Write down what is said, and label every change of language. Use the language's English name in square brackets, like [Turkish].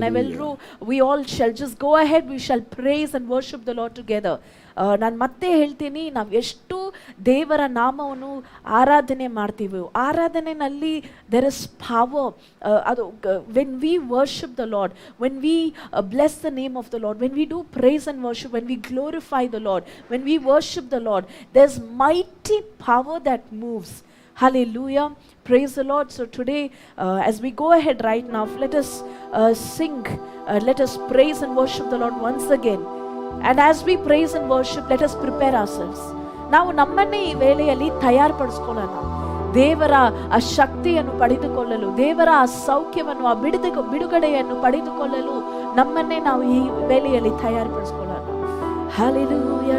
[Kannada] ನಾವೆಲ್ಲರೂ [English] we all shall just go ahead. We shall praise and worship the Lord together. [Kannada] ನಾನು ಮತ್ತೆ ಹೇಳ್ತೀನಿ, ನಾವು ಎಷ್ಟು ದೇವರ ನಾಮವನ್ನು ಆರಾಧನೆ ಮಾಡ್ತೀವಿ, ಆರಾಧನೆಯಲ್ಲಿ [English] there is power. [Kannada] ಅದು [English] when we worship the Lord, when we bless the name of the Lord, when we do praise and worship, when we glorify the Lord, when we worship the Lord, there's mighty power that moves. Hallelujah. Praise the Lord. So today, as we go ahead right now, let us sing, let us praise and worship the Lord once again. And as we praise and worship, let us prepare ourselves. [Kannada] ನಾವು ನಮ್ಮನ್ನೇ ಈ ವೇಳೆಯಲ್ಲಿ ತಯಾರುಪಡಿಸ್ಕೊಳ್ಳೋಣ. ದೇವರ ಆ ಶಕ್ತಿಯನ್ನು ಪಡೆದುಕೊಳ್ಳಲು, ದೇವರ ಆ ಸೌಖ್ಯವನ್ನು, ಆ ಬಿಡುಗಡೆಯನ್ನು ಪಡೆದುಕೊಳ್ಳಲು ನಮ್ಮನ್ನೇ ನಾವು ಈ ವೇಳೆಯಲ್ಲಿ ತಯಾರುಪಡಿಸ್ಕೊಳ್ಳೋಣ. Hallelujah.